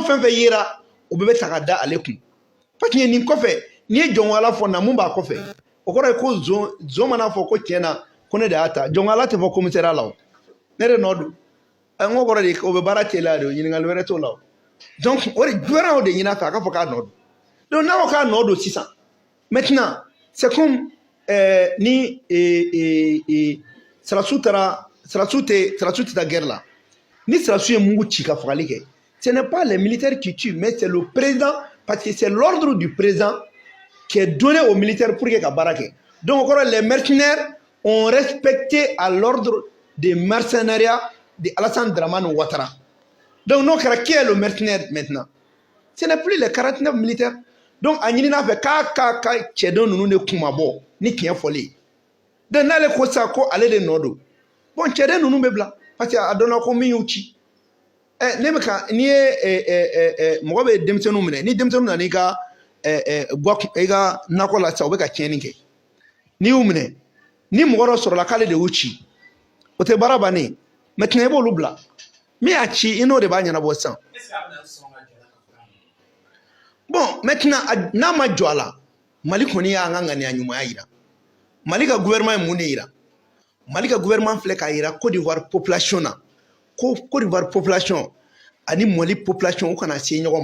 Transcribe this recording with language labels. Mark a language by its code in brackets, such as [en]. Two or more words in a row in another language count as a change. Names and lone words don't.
[bm] fɛn fɛn yera o bɛɛ bɛ ta ka da ale kun parce que nin kɔfɛ n'i ye jɔnwala fɔ na mun b'a kɔfɛ o kɔrɔ ye ko zon mana fɔ ko tiɲɛ na ko ne de y'a ta jɔnwala tɛ fɔ commissariat la o ne de nɔ don n ko kɔrɔ de o bɛ baara teliya de o ɲininkali wɛrɛ t'o la o donc o de gouvernement de ɲin'a fɛ a k'a fɔ k'a nɔ don donc n'a ko k'a nɔ don sisan [fr] maintenant c'est comme [bm] ni Sirasiw tɛ taa guerre la ni Sirasiw ye mugu ci ka fagali kɛ [fr] ce n'est pas les militaires qui tuent mais c'est le président parce que c'est l'ordre du président qui est donné aux militaires pour que [bm] ka baara kɛ [fr] donc les mercenaires ont respecté à l'ordre des mercenariats de Alassane [bm] Dramane Ouattara donc n'o kɛra [fr] qui est le mercenaire maintenant ce n'est plus les 49 militaires [bm] donc a ɲinina fɛ k'a ka cɛden ninnu de kuma bɔ ni tiɲɛ fɔli ye donc n'ale ko sa ko ale de nɔ don bon cɛden ninnu bɛ bila parce que a dɔnna ko min y'u ci ne bɛ ka n'i ye mɔgɔ bɛ denmisɛnninw minɛ ni denmisɛnninw nana i ka nakɔ la sisan u bɛ ka tiɲɛni kɛ n'i y'u minɛ ni mɔgɔ dɔ sɔrɔla k'ale de y'u ci o tɛ baara bannen ye maintenant i b'olu bila min y'a ci i n'o de b'a ɲɛnabɔ sisan [fr] bon maintenant [bm] n'a ma jɔ a la Mali kɔni y'an ka ŋaniya ɲumanya yira Mali ka gouvernement ye mun de yira Mali ka gouvernement filɛ k'a yira Côte d'Ivoire population na ko Côte d'Ivoire population ani Mali population u kana se ɲɔgɔn